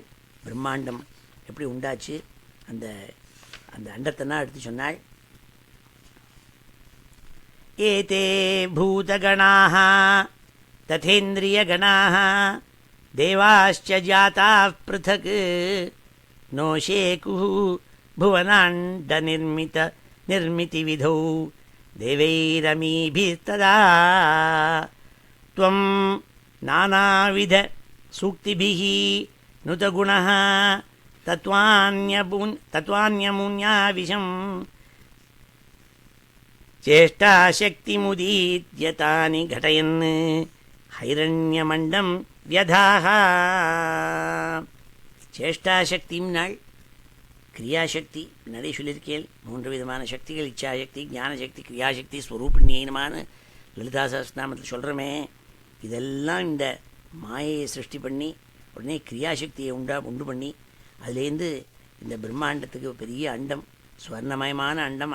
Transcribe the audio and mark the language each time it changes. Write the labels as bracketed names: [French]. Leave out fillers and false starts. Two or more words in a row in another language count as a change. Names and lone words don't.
[Tamil] பிரம்மாண்டம் எப்படி உண்டாச்சு, அந்த அந்த அண்டத்தைனா எடுத்து சொன்னாள். [Sanskrit] एते भूतगणाः तथेन्द्रियगणाः देवाश्च जाताः पृथक् नो शेकुः भुवनाण्डनिर्मितिविधौ देवैरमीभिस्तदा त्वं नानाविधसूक्तिभिः नुतगुणः तत्त्वान्यमुन्याविशं चेष्टाशक्तिमुदीद्यतानि घटयन् हैरण्यमण्डं व्यधाः. [Tamil] சேஷ்டாசக்திம்னாள் கிரியாசக்தி. நிறைய சொல்லியிருக்கேன். 3 விதமான சக்திகள்: இச்சாசக்தி, ஞானசக்தி, கிரியாசக்தி, ஸ்வரூபிணியனமான லலிதா சஹஸ்ரநாமத்தில் சொல்கிறோமே. இதெல்லாம் இந்த மாயையை சிருஷ்டி பண்ணி உடனே கிரியாசக்தியை உண்டு பண்ணி அதுலேருந்து இந்த பிரம்மாண்டத்துக்கு பெரிய அண்டம், ஸ்வர்ணமயமான அண்டம்.